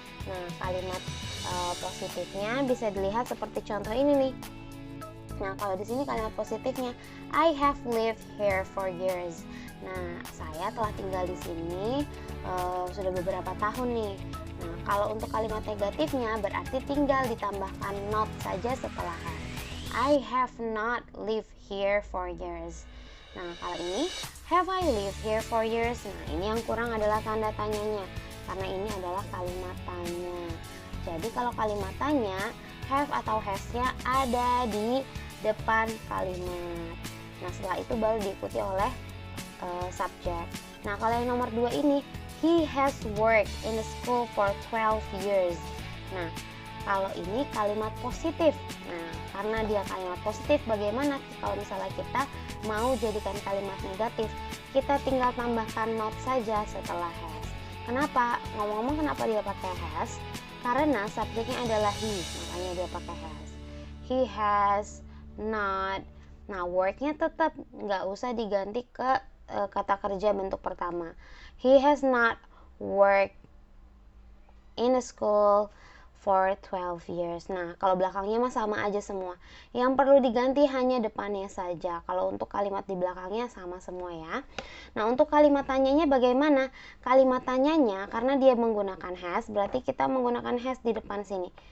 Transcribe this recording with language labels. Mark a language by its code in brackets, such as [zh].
[id] Nah, kalimat positifnya bisa dilihat seperti contoh ini nih. Nah, kalau di sini kalimat positifnya, [en] I have lived here for years. [id] Nah, saya telah tinggal di sini sudah beberapa tahun nih. Nah, kalau untuk kalimat negatifnya berarti tinggal ditambahkan not saja setelah have. [en] I have not lived here for years. [id] Nah, kalau ini, [en] have I lived here for years? [id] Nah, ini yang kurang adalah tanda tanyanya, karena ini adalah kalimat tanya. Jadi kalau kalimat tanya, have atau has-nya ada di depan kalimat. Nah, setelah itu baru diikuti oleh subjek. Nah, kalau yang nomor 2 ini, [en] he has worked in the school for 12 years. [id] Nah, kalau ini kalimat positif. Nah, karena dia kalimat positif, bagaimana kalau misalnya kita mau jadikan kalimat negatif? Kita tinggal tambahkan not saja setelah has. Kenapa? Ngomong-ngomong kenapa dia pakai has? Karena subjeknya adalah he, makanya dia pakai has. [en] He has not. [id] Nah, worknya tetap nggak usah diganti ke kata kerja bentuk pertama. [en] He has not worked in a school for 12 years. [id] Nah, kalau belakangnya mah sama aja semua. Yang perlu diganti hanya depannya saja. Kalau untuk kalimat di belakangnya sama semua ya. Nah, untuk kalimat tanyanya bagaimana? Kalimat tanyanya karena dia menggunakan has, berarti kita menggunakan has di depan sini.